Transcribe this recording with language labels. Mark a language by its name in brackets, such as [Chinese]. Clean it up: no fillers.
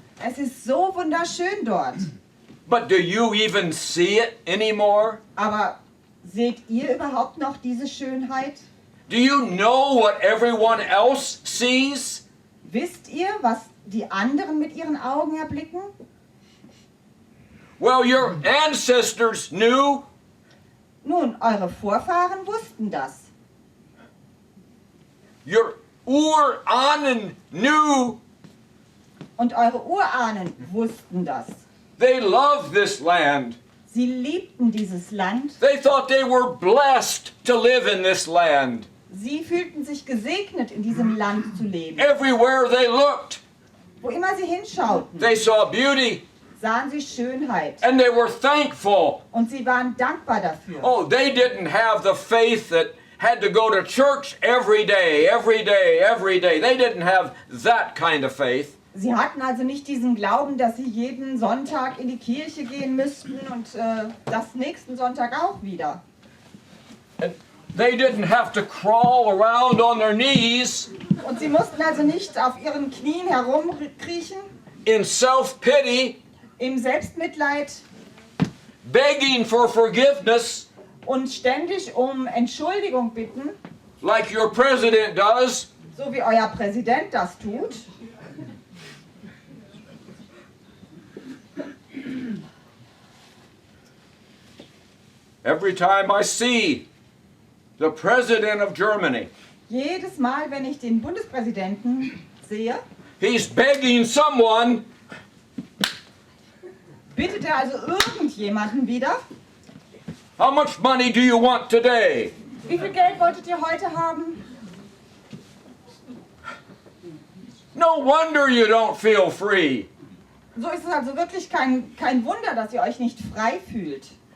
[German] Es ist so wunderschön dort. [English] But do you even see it anymore? [German] Aber seht ihr überhaupt noch diese Schönheit? [English] Do you know what everyone else sees? [German] Wisst ihr, was die anderen mit ihren Augen erblicken? [English] Well, your ancestors knew. [German] Nun, eure Vorfahren wussten das. [English] Your Urahnen knew. [German] Und eure Urahnen wussten das. [English] They loved this land. [German] Sie liebten dieses Land. [English] They thought they were blessed to live in this land. [German] Sie fühlten sich gesegnet, in diesem Land zu leben. [English] Everywhere they looked, [German] Wo immer sie hinschauten, [English] they saw beauty [German] sahen sie Schönheit. [English] and they were thankful. [German] Und sie waren dankbar dafür. [English] Oh, they didn't have the faith that had to go to church every day, every day, every day. They didn't have that kind of faith. [German] Sie hatten also nicht diesen Glauben, dass sie jeden Sonntag in die Kirche gehen müssten und das nächsten Sonntag auch wieder. [English] And they didn't have to crawl around on their knees [German] Und sie mussten also nicht auf ihren Knien herumkriechen, [English] in self-pity, [German] im Selbstmitleid [English] begging for forgiveness [German] und ständig um Entschuldigung bitten, [English] like your president does. [German] so wie euer Präsident das tut. [English] Every time I see the president of Germany, [German] Jedes Mal, wenn ich den Bundespräsidenten sehe, [English] he's begging someone, [German] bittet er also irgendjemanden wieder, [English] how much money do you want today? [German] wie viel Geld wolltet ihr heute haben? [English] No wonder you don't feel free. [German] So ist es also wirklich kein Wunder, dass ihr euch nicht frei fühlt.